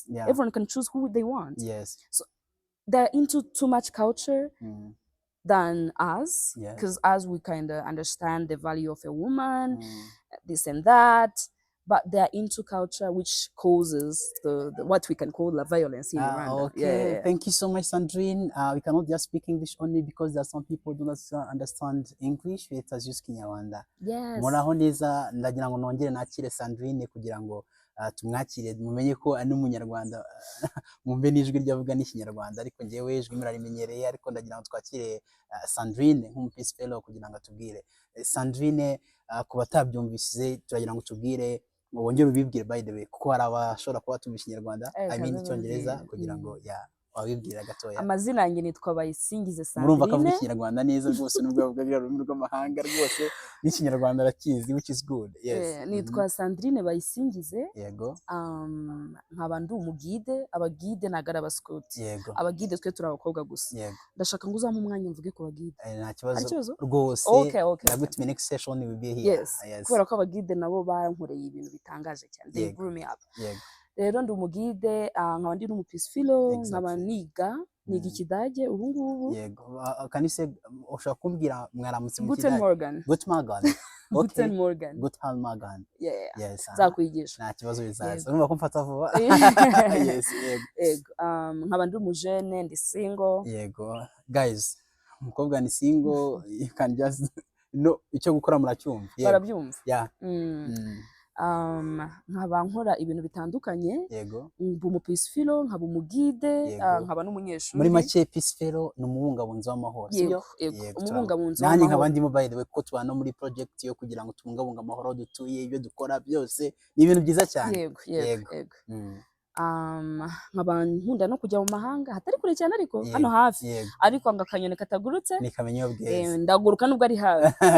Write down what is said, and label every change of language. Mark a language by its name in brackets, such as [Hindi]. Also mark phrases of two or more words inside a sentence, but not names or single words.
[English] Everyone can choose who they want. So they're into too much culture than us, because as we kind of understand the value of a woman, this and that. But they're into culture, which causes the what we can call the violence in Rwanda. Okay, thank you so much, Sandrine. We cannot just speak English only because there are some people who do not understand English. Let us use Kinyarwanda. [Kinyarwanda] Muraho neza, ndagira ngo nongere nakire Sandrine kugira ngo tumwakire mumenye ko ari umunyarwanda, mwumve n'ijwi ryavuga n'Ikinyarwanda, ariko ngewe ijwi murarimenyereye, ariko ndagira ngo twakire Sandrine nk'umupeace fellow kugira ngo atubwire. Sandrine, ku batabyumvise turagira ngo tubwire, wongere ubibwire [English] by the way, [Kinyarwanda] kuko hari abashobora kuba tumva Ikinyarwanda, [English] I mean [Kinyarwanda] Icyongereza, kugira ngo wabibwira gatoya. Amazina yanjye nitwa Bayisingize Sandrine. Murumva akavuga ikinyarwanda neza rwose nubwo avuga ururimi rw'amahanga rwose n'ikinyarwanda arakizi, [English] which is good. Yes. [Kinyarwanda] Nitwa Sandrine Bayisingize. Yego. Nkaba ndi umugide, abagide nagara abaskuti. Yego. Abagide twe turi abakobwa gusa. Yego. Ndashaka ngo uzampe umwanya mvuge ku bagide. Nta kibazo rwose. Okay. [English] Ndagutumiye next session will be here. Yes. [Kinyarwanda] Kubera ko abagide nabo barankoreye ibintu bitangaje cyane. [English] They grew me up. [Kinyarwanda] Yego. Rero ndi umugide, nkaba ndi n'umupisifilo, nkaba niga ikidage ubu ngubu. Yego. Kanise ushaka kumbwira mwaramutse mu [German] kidage? Guten Morgen. Guten Morgen. Yes. [Kinyarwanda] Zakwigisha. Nta kibazo bizaza. Urumva ko mfata vuba? Yes. Yego. Nkaba ndi umujene, ndi single. Yego. Guys, umukobwa ni single, [English] you can just [Kinyarwanda] icyo gukora muracyumva. Barabyumva. Yeah. Nkaba nkora ibintu bitandukanye. Yego. Mbu umupisifilo, nkaba umugide, nkaba n'umunyeshuri. Muri make pisifilo ni umubungabunzi w'amahoro. Yego. Umubungabunzi w'amahoro. Nanjye nkaba ndimo [English] by the way [Kinyarwanda] ko tubana muri project yo kugira ngo tubungabunga amahoro dutuye, ibyo dukora byose ni ibintu byiza cyane. Yego. Nkaba nkunda no kujya mu mahanga hatari kure cyane ariko hano hafi. Ariko ngo akanyoni katagurutse ni kamenyo bweze. Ndaguruka nubwo ari hafi.